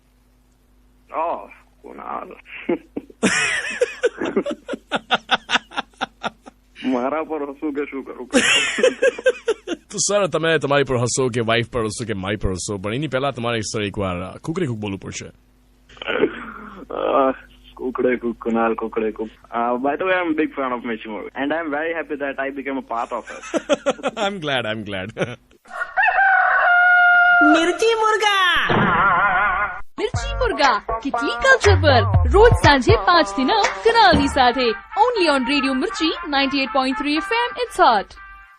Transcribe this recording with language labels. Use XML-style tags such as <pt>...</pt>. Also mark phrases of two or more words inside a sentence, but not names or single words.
<gu>કુનાલ મારા પર હસું કે શું કરું? તો સર તમે તમારી પર હસો કે વાઈફ પર હસો કે મારી પર હસો, પણ એની પહેલા તમારે સર એકવાર કુકડે કુક બોલવું પડશે। Kukde Cook, Kunal Kukde Cook.</gu> <en>By the way, I'm a big fan of Mirchi Murga, and I'm very happy that I became a part of it. I'm glad.</en> <gu>મિર્ચી મુર્ગા કિટલી કલ્ચર પર રોજ સાંજે 5 થી 9 કુનાલ સાથે,</gu> <en>only on Radio Mirchi 98.3 FM. It's hot.</en>